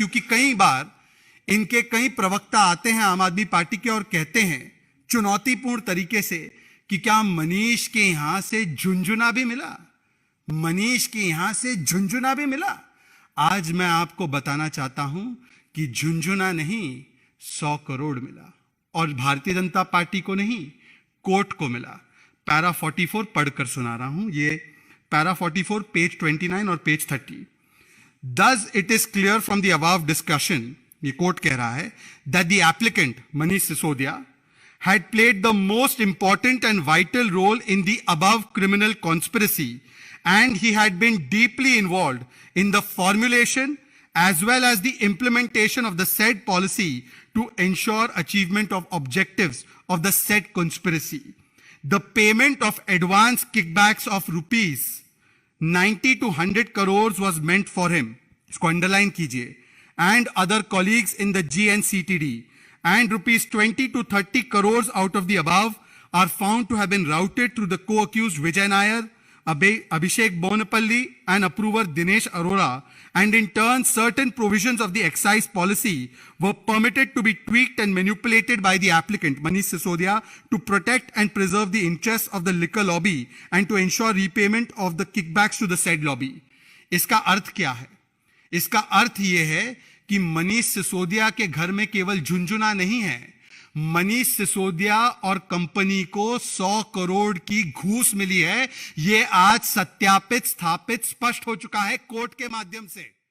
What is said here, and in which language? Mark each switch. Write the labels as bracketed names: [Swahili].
[Hindi] क्योंकि कई बार इनके कई प्रवक्ता आते हैं आम आदमी पार्टी के और कहते हैं चुनौतीपूर्ण तरीके से कि क्या मनीष के यहां से झुंझुना भी मिला, मनीष के यहां से झुंझुना भी मिला। आज मैं आपको बताना चाहता हूं कि झुंझुना नहीं, 100 करोड़ मिला, और भारतीय जनता पार्टी को नहीं, कोर्ट को मिला। पैरा 44 पढ़कर सुना रहा हूं, ये पैरा 44 पेज 29 और page 30। [English] Thus it is clear from the above discussion, [Hindi] ये कोर्ट कह रहा है, [English] that the applicant Manish Sisodia had played the most important and vital role in the above criminal conspiracy, and he had been deeply involved in the formulation as well as the implementation of the said policy to ensure achievement of objectives of the said conspiracy. The payment of advance kickbacks of rupees 90 to 100 crores was meant for him, [Hindi] इसको underline कीजिए, [English] and other colleagues in the GNCTD, and rupees 20 to 30 crores out of the above are found to have been routed through the co-accused Vijay Nair, Abhishek Bonapalli and approver Dinesh Arora, and in turn certain provisions of the excise policy were permitted to be tweaked and manipulated by the applicant Manish Sisodia to protect and preserve the interests of the liquor lobby and to ensure repayment of the kickbacks to the said lobby. [Hindi] इसका अर्थ क्या है? इसका अर्थ यह है कि मनीष सिसोदिया के घर में केवल झुंझुना नहीं है, मनीष सिसोदिया और कंपनी को 100 करोड़ की घूस मिली है। यह आज सत्यापित, स्थापित, स्पष्ट हो चुका है कोर्ट के माध्यम से।